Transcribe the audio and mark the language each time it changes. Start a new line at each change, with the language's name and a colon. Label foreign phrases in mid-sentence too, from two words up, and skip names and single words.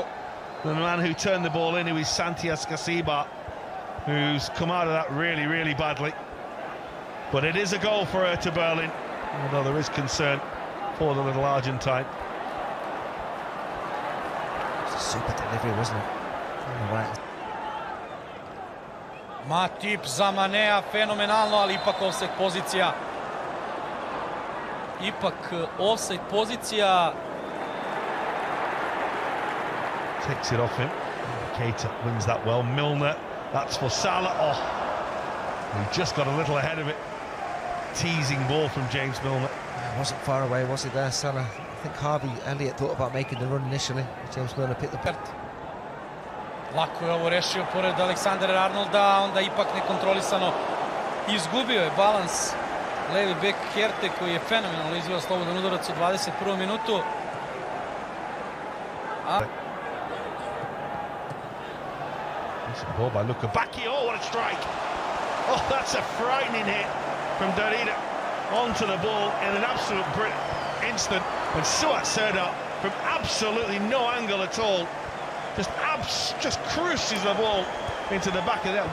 English: The man who turned the ball in, who is Santiago Casiba, who's come out of that really, really badly. But it is a goal for Herta Berlin, although there is concern for the little Argentine. It's a super delivery, wasn't it? Right.
Serbian: Matip za Manea, fenomenalno, ali ipak offside pozicija. Ipak offside pozicija.
English: Takes it off him. Keita wins that well. Milner, that's for Salah. Oh, he just got a little ahead of it. Teasing ball from James Milner. Wasn't far away, was it there, Salah? I think Harvey Elliott thought about making the run initially. James Milner picked the...
Serbian: Lako je ovo rešio pored Aleksandra Arnolda, onda ipak nekontrolisano izgubio je balans levi bek Herte, koji je fenomenalno izveo slobodan udarac u 21. minutu.
English: Ball by Lukabaki. Oh, what a strike! Oh, that's a frightening hit from Darida onto the ball in an absolute instant. And Suat Serdar, from absolutely no angle at all, just cruises the ball into the back of that.